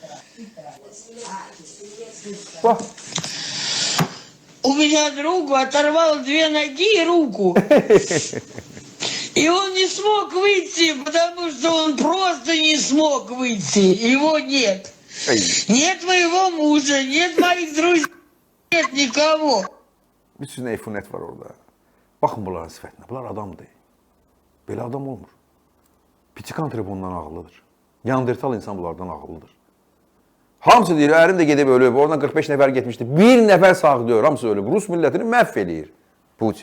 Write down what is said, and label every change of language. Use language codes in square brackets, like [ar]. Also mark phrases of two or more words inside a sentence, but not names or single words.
[ru] У меня другу оторвало 2 ноги и руку. И он не смог выйти, потому что он просто не смог выйти. Его нет. Нет моего мужа, нет моих друзей, нет никого. [az] Bir sürü eyfunet var orada. Baxın bunların sifətinə. Bunlar adamdır. Belə adam olmur. Piçikantrip ondan ağıllıdır. Neandertal insan bunlardan ağıllıdır. Hamısı deyir, ərim də gedib ölüb, oradan 45 nəfər getmişdi. Bir nəfər sağ deyir, hamısı ölüb. Rus millətini məhv eləyir Putin.